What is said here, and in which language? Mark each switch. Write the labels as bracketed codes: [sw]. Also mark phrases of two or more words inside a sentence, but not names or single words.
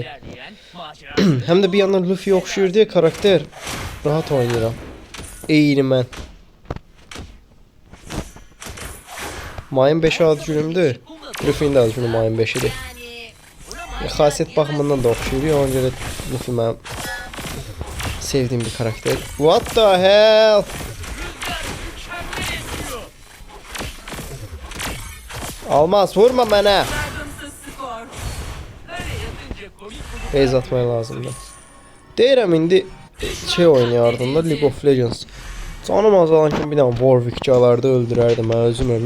[az] Həm də bir yandan Luffy oxşuyur deyə karakter rahat oynayıram. Eyni mən. Mayın 5 ad günümdür. Luffy'nin də ad günü mayın 5-idir. Xasiyyət baxımından da oxşuyur. Ona görə Luffy mənim sevdiyim bir karakter. [en] What the hell? [az] Almaz, vurma mənə. Beyz atmaya lazımdır. Deyirəm indi şey oynayardım da League of Legends. Canım azalan kimi bir dənə Warwick gələrdi, öldürərdi mən özüm.